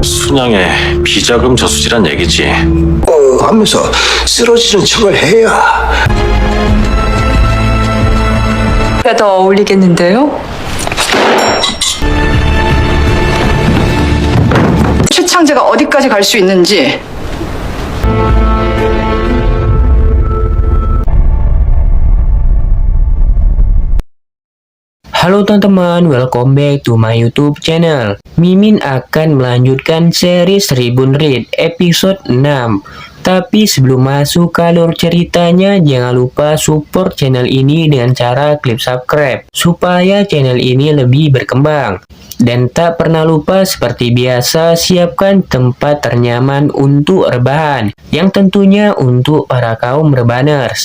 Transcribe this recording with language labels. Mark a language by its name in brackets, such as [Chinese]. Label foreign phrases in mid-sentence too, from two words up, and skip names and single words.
[Korean] 순양의 비자금 저수지란 얘기지. 하면서 쓰러지는 척을 해야. 더 어울리겠는데요? 최창재가 어디까지 갈 수 있는지. [Indonesian] Halo teman-teman, [English] welcome back to my YouTube channel. [Indonesian] Mimin akan melanjutkan series Tribun Read episode 6. Tapi sebelum masuk ke alur ceritanya, jangan lupa [English] support channel [Indonesian] ini dengan cara klik subscribe supaya channel ini lebih berkembang. Dan tak pernah lupa seperti biasa, siapkan tempat ternyaman untuk rebahan, yang tentunya untuk para kaum rebaners.